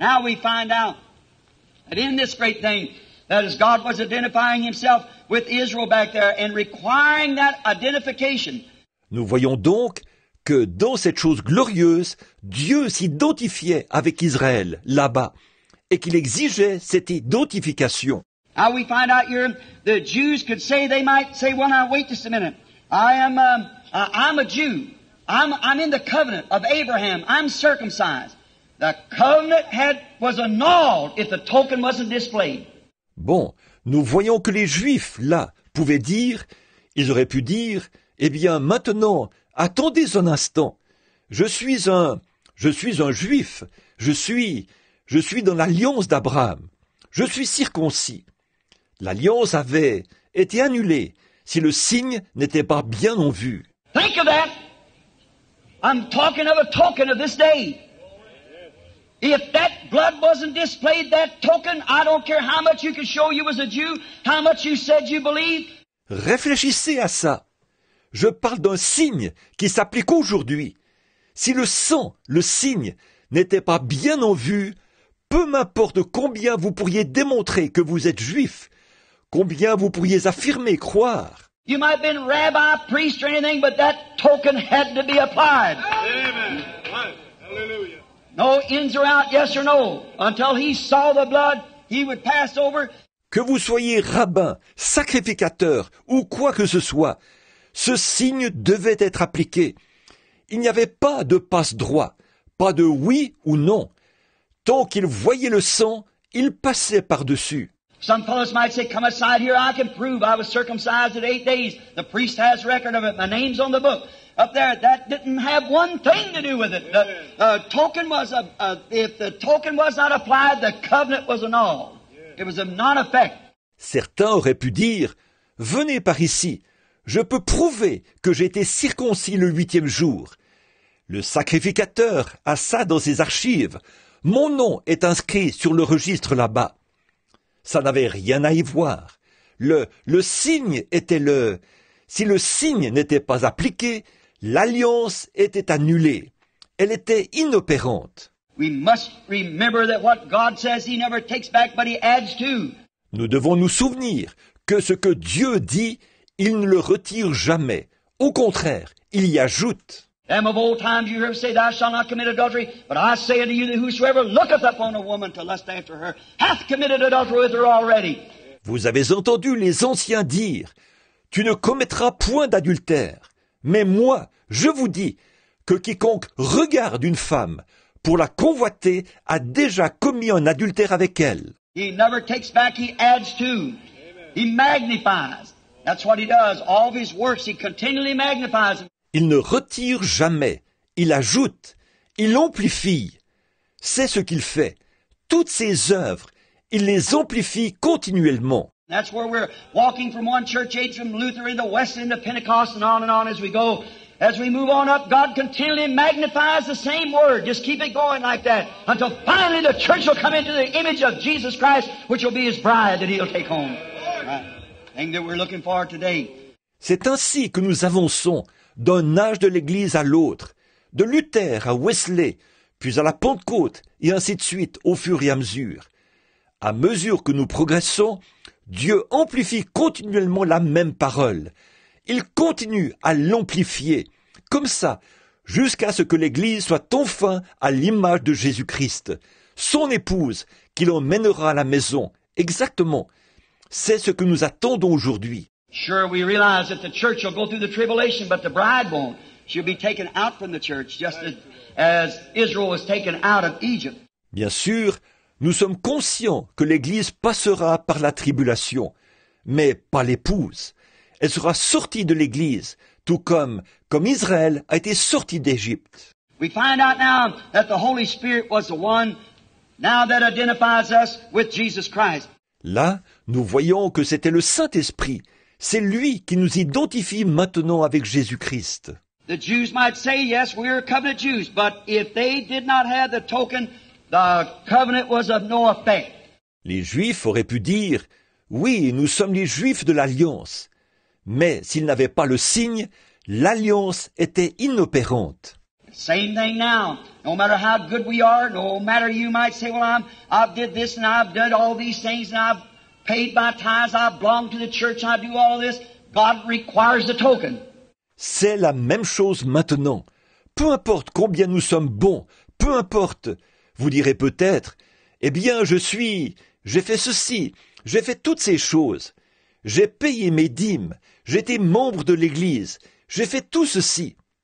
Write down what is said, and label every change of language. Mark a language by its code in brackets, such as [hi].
[en] Now we find out that in this great thing, that as God was identifying himself with Israel back there and requiring that identification. [fr] Nous voyons donc que dans cette chose glorieuse, Dieu s'identifiait avec Israël là-bas et qu'il exigeait cette identification. [en] Now we find out here the Jews could say, they might say, well now wait just a minute. I'm a Jew. I'm in the covenant of Abraham. I'm circumcised. The covenant was annulled if the token wasn't displayed. [fr] Bon, nous voyons que les Juifs, là, pouvaient dire, ils auraient pu dire, eh bien maintenant, attendez un instant, je suis un Juif, je suis dans l'alliance d'Abraham, je suis circoncis. L'alliance avait été annulée si le signe n'était pas bien en vue. [en] Think of that. I'm talking of a token of this day. If that blood wasn't displayed, that token, I don't care how much you could show you was a Jew, how much you said you believed. [fr] Réfléchissez à ça. Je parle d'un signe qui s'applique aujourd'hui. Si le sang, le signe, n'était pas bien en vue, peu m'importe combien vous pourriez démontrer que vous êtes juif, combien vous pourriez affirmer, croire. [en] You might have been rabbi, priest, or anything, but that token had to be applied. Amen. Hallelujah. No ins or out, yes or no. Until he saw the blood, he would pass over. [fr] Que vous soyez rabbin, sacrificateur ou quoi que ce soit, ce signe devait être appliqué. Il n'y avait pas de passe-droit, pas de oui ou non. Tant qu'il voyait le sang, il passait par-dessus. [en] Some fellows might say, come aside here, I can prove I was circumcised at 8 days. The priest has record of it. My name's on the book. Up there, that didn't have one thing to do with it. The token was, if the token was not applied, the covenant was annulled. It was of non-effect. [fr] Certains auraient pu dire, venez par ici, je peux prouver que j'ai été circoncis le 8e jour. Le sacrificateur a ça dans ses archives. Mon nom est inscrit sur le registre là-bas. Ça n'avait rien à y voir. Le signe était Si le signe n'était pas appliqué, L'alliance était annulée. Elle était inopérante. [en] We must remember that what God says He never takes back, but He adds to. [fr] Nous devons nous souvenir que ce que Dieu dit, il ne le retire jamais. Au contraire, il y ajoute. [en] Them of old times you heard say, Thou shalt not commit adultery. But I say unto you that whosoever looketh upon a woman to lust after her hath committed adultery with her already. [fr] Vous avez entendu les anciens dire, « Tu ne commettras point d'adultère. » Mais moi, je vous dis que quiconque regarde une femme pour la convoiter a déjà commis un adultère avec elle. [en] He never takes back, He adds to. He magnifies. That's what He does. All of His works, He continually magnifies them. [fr] Il ne retire jamais, il ajoute, il amplifie. C'est ce qu'il fait. Toutes ses œuvres, il les amplifie continuellement. [en] That's where we're walking from one church age, from Luther into Wesley into Pentecost and on as we go. As we move on up, God continually magnifies the same word. Just keep it going like that until finally the church will come into the image of Jesus Christ, which will be His bride that He'll take home. Right. Thing that we're looking for today. [fr] C'est ainsi que nous avançons d'un âge de l'Église à l'autre, de Luther à Wesley, puis à la Pentecôte, et ainsi de suite au fur et à mesure. À mesure que nous progressons, Dieu amplifie continuellement la même parole. Il continue à l'amplifier, comme ça, jusqu'à ce que l'Église soit enfin à l'image de Jésus-Christ, son épouse, qui l'emmènera à la maison. Exactement. C'est ce que nous attendons aujourd'hui. [en] Sure, we realize that the church will go through the tribulation, but the bride won't. She'll be taken out from the church, just as Israel was taken out of Egypt. [fr] Bien sûr, nous sommes conscients que l'Église passera par la tribulation, mais pas l'épouse. Elle sera sortie de l'Église, tout comme Israël a été sorti d'Égypte. [en] We find out now that the Holy Spirit was the one now that identifies us with Jesus Christ. [fr] Là, nous voyons que c'était le Saint-Esprit. C'est lui qui nous identifie maintenant avec Jésus-Christ. [en] The Jews might say, yes, we're covenant Jews, but if they did not have the token, the covenant was of no effect. [fr] Les Juifs auraient pu dire, oui, nous sommes les Juifs de l'Alliance. Mais s'ils n'avaient pas le signe, l'Alliance était inopérante. [en] Same thing now. No matter how good we are, no matter you might say, well, I've did this and I've done all these things and I've paid my tithes, I belong to the church, I do all of this. God requires the token. [fr] C'est la même chose maintenant. Peu importe combien nous sommes bons, peu importe. Vous direz peut-être, eh bien, j'ai fait ceci, j'ai fait toutes ces choses. J'ai payé mes dîmes, j'étais membre de l'Église, j'ai fait tout ceci.